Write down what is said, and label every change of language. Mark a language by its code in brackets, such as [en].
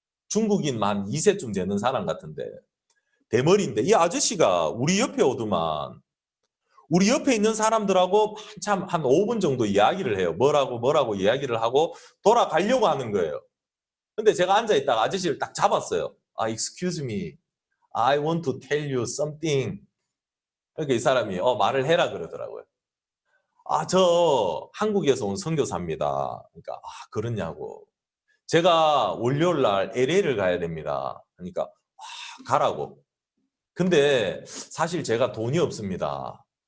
[ko] 중국인 만 2세쯤 되는 사람 같은데 대머리인데 이 아저씨가 우리 옆에 오더만 우리 옆에 있는 사람들하고 한참 한 5분 정도 이야기를 해요. 뭐라고 이야기를 하고 돌아가려고 하는 거예요. 근데 제가 앉아있다가 아저씨를 딱 잡았어요. [en] excuse me. I want to tell you something. [ko] 그러니까 이 사람이 말을 해라 그러더라고요. 저 한국에서 온 선교사입니다. 그러니까 그러냐고. 제가 월요일 날 LA를 가야 됩니다. 그러니까 가라고. 근데 사실 제가 돈이 없습니다.